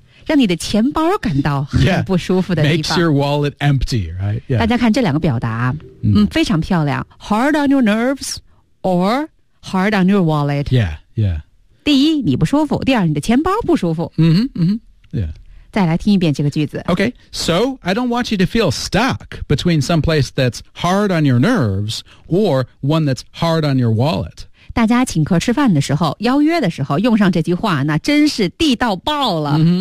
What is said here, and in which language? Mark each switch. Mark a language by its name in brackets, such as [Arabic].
[Chinese] 让你的钱包感到很不舒服的地方、 [English] yeah. makes your wallet empty、right? yeah. [Chinese] 大家看这两个表达、非常漂亮 [English] hard on your nerves orHard on your wallet. Yeah, yeah. [Chinese] 第一，你不舒服；第二，你的钱包不舒服。 Yeah. 再来听一遍这个句子。 [English] Okay, so I don't want you to feel stuck between some place that's hard on your nerves or one that's hard on your wallet. [Chinese] 大家请客吃饭的时候，邀约的时候用上这句话，那真是地道爆了。